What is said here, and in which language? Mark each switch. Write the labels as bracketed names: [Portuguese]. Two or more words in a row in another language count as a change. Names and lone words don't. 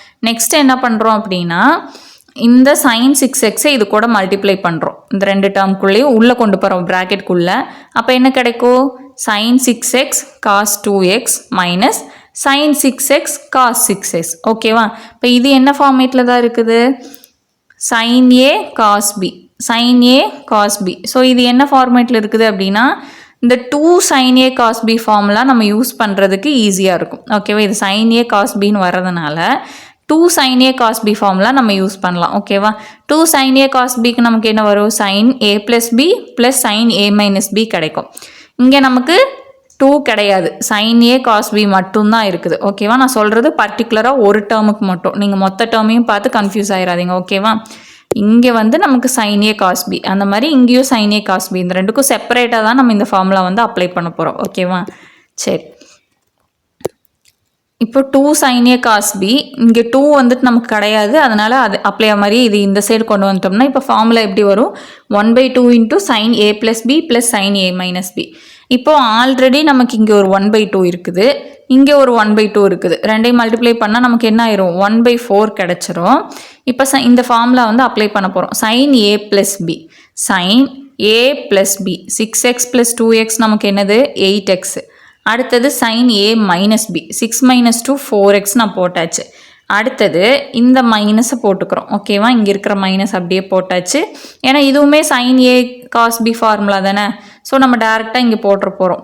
[Tamil] ஓகேவா, நெக்ஸ்ட் என்ன பண்ணுறோம் அப்படின்னா, இந்த [English] sin 6x [Tamil] இது கூட மல்டிப்ளை பண்ணுறோம். இந்த ரெண்டு டேர்ம்குள்ளேயும் உள்ளே கொண்டு போகிறோம் ப்ராக்கெட்குள்ளே. அப்போ என்ன கிடைக்கும்? [English] sin 6x cos 2x மைனஸ் sin 6x cos 6x. ஓகேவா? [Tamil] இப்போ இது என்ன ஃபார்மேட்டில் தான் இருக்குது? [English] sin a cos b, sin a cos b. [Tamil] ஸோ இது என்ன ஃபார்மேட்டில் இருக்குது அப்படின்னா இந்த 2 [English] sin a cos b formula [Tamil] நம்ம யூஸ் பண்ணுறதுக்கு ஈஸியாக இருக்கும். ஓகேவா? இது [English] sin a cos bன்னு [Tamil] வர்றதுனால 2 [English] sin a cos b formula [Tamil] நம்ம யூஸ் பண்ணலாம். ஓகேவா? 2 [English] sin a cos bக்கு [Tamil] நமக்கு என்ன வரும்? [English] sin a plus b plus sin a minus b கிடைக்கும். [Tamil] இங்கே நமக்கு 2 கிடையாது, [English] sin a cos b [Tamil] மட்டும்தான் இருக்குது. ஓகேவா? நான் சொல்கிறது பர்டிகுலராக ஒரு டேர்முக்கு மட்டும், நீங்கள் மொத்த டேர்மையும் பார்த்து கன்ஃபியூஸ் ஆயிடாதீங்க. ஓகேவா? இங்கே வந்து நமக்கு [English] sin a cos b, [Tamil] அந்த மாதிரி இங்கேயும் [English] sin a cos b, [Tamil] இந்த ரெண்டுக்கும் செப்பரேட்டாக தான் நம்ம இந்த ஃபார்முலா வந்து அப்ளை பண்ண போகிறோம். ஓகேவா? சரி, இப்போ 2 [English] sin a cos b, [Tamil] இங்கே 2 வந்துட்டு நமக்கு கிடையாது, அதனால் அது அப்ளை மாதிரி இது இந்த சைடு கொண்டு வந்துட்டோம்னா இப்போ ஃபார்முலா எப்படி வரும்? [English] 1/2 இன்ட்டு sin a plus b plus sin a minus b. [Tamil] இப்போ ஆல்ரெடி நமக்கு இங்கே ஒரு 1/2 இருக்குது, இங்கே ஒரு 1/2 இருக்குது. ரெண்டையும் மல்டிப்ளை பண்ணால் நமக்கு என்ன ஆயிரும்? 1/4 கிடச்சிரும். இப்போ இந்த ஃபார்முலா வந்து அப்ளை பண்ண போகிறோம். [English] sin a plus b, sin a plus b, 6x plus 2x [Tamil] நமக்கு என்னது? [English] 8x. அடுத்தது sin a minus b, 6 minus 2 4x நான் போட்டாச்சு. [Tamil] அடுத்தது இந்த மைனஸை போட்டுக்கிறோம். ஓகேவா? இங்கே இருக்கிற மைனஸ் அப்படியே போட்டாச்சு. ஏன்னா இதுவுமே [English] sin a cos b formula [Tamil] தானே. ஸோ நம்ம டேரெக்டாக இங்கே போட்டுற போகிறோம்.